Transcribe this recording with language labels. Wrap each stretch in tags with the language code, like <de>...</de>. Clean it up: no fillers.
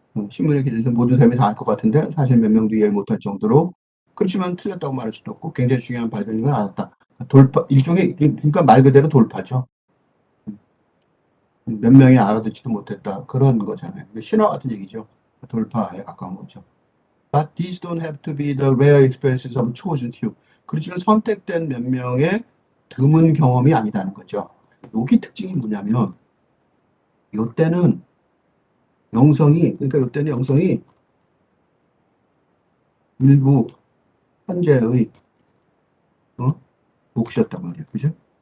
<ko>신문에 기재해서 모든 사람이 다 알 것 같은데 사실 몇 명도 이해를 못할 정도로 그렇지만 틀렸다고 말할 수도 없고 굉장히 중요한 발견인 걸 알았다. 일종의 그러니까 말 그대로 돌파죠. 몇 명이 알아듣지도 못했다. 그런 거잖아요. 신화 같은 얘기죠. 돌파에 가까운 거죠.</ko> <en>But these don't have to be the rare experiences of chosen few.</en> <ko>그렇지만 선택된 몇 명의 드문 경험이 아니다는 거죠. 여기 특징이 뭐냐면 요때는 그러니까 요때는 영성이 일부 현재의 몫이었단 말이에요. 그죠?</ko>